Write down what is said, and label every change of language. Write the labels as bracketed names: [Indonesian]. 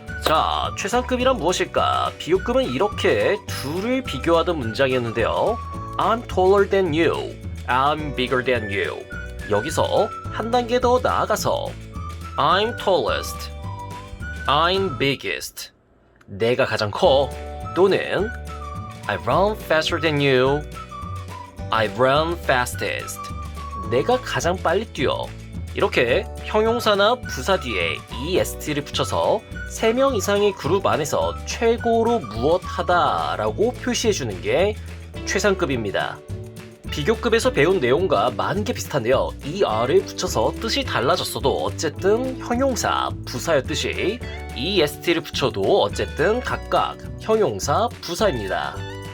[Korean] 자, 최상급이란 무엇일까? 비교급은 이렇게 둘을 비교하던 문장이었는데요. [English] I'm taller than you. I'm bigger than you. [Korean] 여기서 한 단계 더 나아가서 [English] I'm tallest. I'm biggest. [Korean] 내가 가장 커. 또는 [English] I run faster than you. I run fastest. [Korean] 내가 가장 빨리 뛰어. 이렇게 형용사나 부사 뒤에 est를 붙여서 3명 이상의 그룹 안에서 최고로 무엇하다 라고 표시해주는 게 최상급입니다. 비교급에서 배운 내용과 많은 게 비슷한데요. er을 붙여서 뜻이 달라졌어도 어쨌든 형용사, 부사였듯이 est를 붙여도 어쨌든 각각 형용사, 부사입니다.